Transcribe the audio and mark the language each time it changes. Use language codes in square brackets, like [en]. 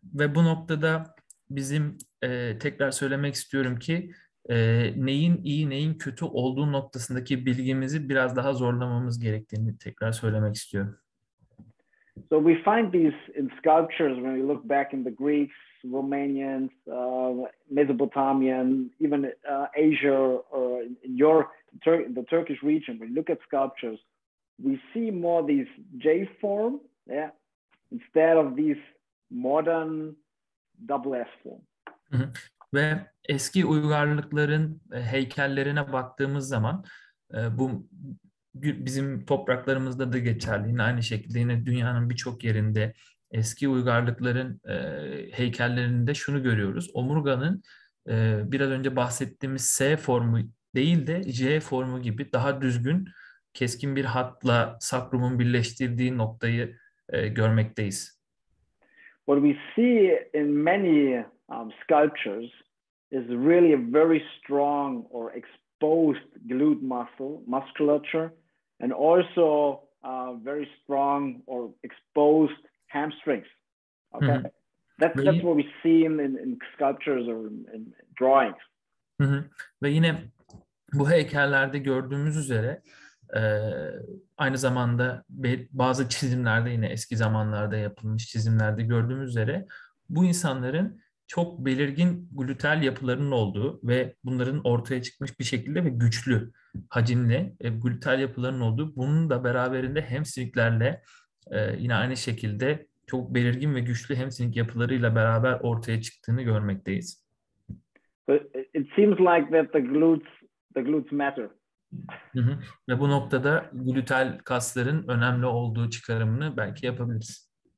[tr] Ve bu noktada bizim tekrar söylemek istiyorum ki neyin iyi neyin kötü olduğu noktasındaki bilgimizi biraz daha zorlamamız gerektiğini tekrar söylemek istiyorum. [en] So we find these in sculptures when we look back in the Greeks, Romanians, Mesopotamian, even Asia, or in the Turkish region. When you look at sculptures, we see more these J form, instead of these modern double S form. [tr] Ve eski uygarlıkların heykellerine baktığımız zaman bu bizim topraklarımızda da geçerli. Yine aynı şekilde yine dünyanın birçok yerinde eski uygarlıkların heykellerinde şunu görüyoruz. Omurganın biraz önce bahsettiğimiz S formu değil de J formu gibi daha düzgün, keskin bir hatla sakrumun birleştirdiği noktayı görmekteyiz. [en] What we see in many sculptures is really a very strong or exposed glute musculature, and also very strong or exposed hamstrings. Okay, that's what we see in sculptures or in drawings. [tr] Ve yine bu heykellerde gördüğümüz üzere aynı zamanda bazı çizimlerde yine eski zamanlarda yapılmış çizimlerde gördüğümüz üzere bu insanların çok belirgin gluteal yapılarının olduğu ve bunların ortaya çıkmış bir şekilde ve güçlü hacimli gluteal yapılarının olduğu, bunun da beraberinde hamstringlerle yine aynı şekilde çok belirgin ve güçlü hamstring yapılarıyla beraber ortaya çıktığını görmekteyiz. [en] But it seems like that the glutes matter. [tr] Ve bu noktada gluteal kasların önemli olduğu çıkarımını belki yapabiliriz.